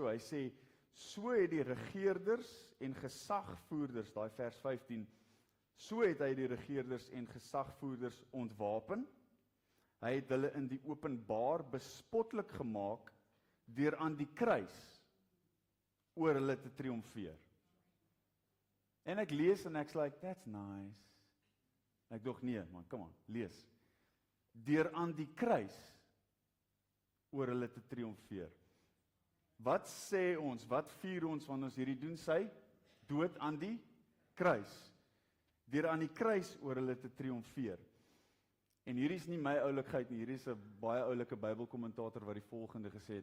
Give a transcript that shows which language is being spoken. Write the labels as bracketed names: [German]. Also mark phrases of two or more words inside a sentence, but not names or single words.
[Afrikaans] Hy sê, so het die regerders en gesagvoerders, daai vers 15, so het hy die regerders en gesagvoerders ontwapen. Hy het hulle in die openbaar bespotlik gemaak deur aan die kruis oor hulle te triomfeer. En ek lees en ek's like, [English] that's nice. [Afrikaans] Ek dog nee, man, [English] come on, [Afrikaans] lees. Deur aan die kruis oor hulle te triomfeer. Wat sê ons, wat vier ons wanneer ons hierdie doen? Sy dood aan die kruis. Deur aan die kruis oor hulle te triomfeer. En hierdie is nie my oulikheid nie, hierdie is 'n baie oulike Bybelkommentator wat die volgende gesê het.